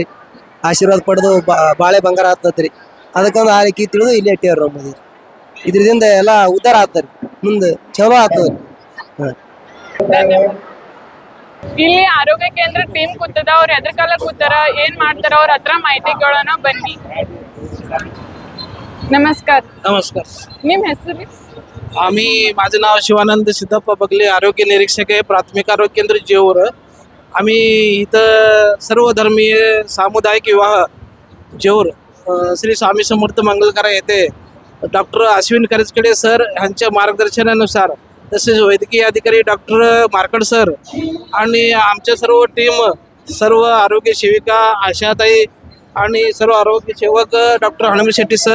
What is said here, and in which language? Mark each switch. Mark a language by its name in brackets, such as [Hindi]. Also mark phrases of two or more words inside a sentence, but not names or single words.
[Kannada] ಆಶೀರ್ವಾದ ಪಡೆದು ಬಾಳೆ ಬಂಗಾರ ಆತತ್ರಿ. ಅದಕ್ಕಂದು ಆ ರೀತಿ ತಿಳಿದು ಇಲ್ಲಿ ಇಟ್ಟೇವ್ರಿ ನಾವು ಮದಿ. ಇದ್ರಿಂದ ಎಲ್ಲಾ ಉದ್ದಾರ ಆತರಿ, ಮುಂದೆ ಚಲೋ ಆತದ್ರಿ. ಇಲ್ಲಿ ಆರೋಗ್ಯ ಕೇಂದ್ರ ಟೀಮ್ ಕೂತದ, ಅವ್ರ ಎದ್ರ ಕಾಲ ಕೂತಾರ, ಏನ್ ಮಾಡ್ತಾರ, ಅವ್ರ ಹತ್ರ ಮಾಹಿತಿಗಳನ್ನ ಬನ್ನಿ. [Marathi] नमस्कार. नमस्कार. [Kannada] निम ಹೆಸರು? [Marathi] आम्ही माझं नाव शिवानंद सिद्धप्पा बगले, आरोग्य निरीक्षक आहे, प्राथमिक आरोग्य केंद्र जेऊर. आम्ही इथं सर्वधर्मीय सामुदायिक विवाह जेऊर श्री स्वामी समर्थ मंगलकारा येथे डॉक्टर अश्विन करजकडे सर यांच्या मार्गदर्शनानुसार, तसेच वैद्यकीय अधिकारी डॉक्टर मार्कड सर आणि आमच्या सर्व टीम, सर्व आरोग्य सेविका आशाताई आणि सर्व आरोग्य सेवक डॉक्टर हनुमंत शेट्टी सर.